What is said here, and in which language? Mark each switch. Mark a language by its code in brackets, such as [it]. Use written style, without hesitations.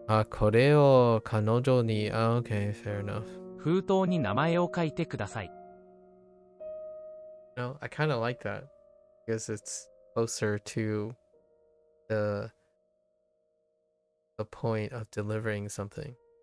[ja] これを彼女に [en] okay, fair enough. [ja] 封筒に名前を書いてください。 [en] No, I kind of like that because it's closer to the point of delivering something.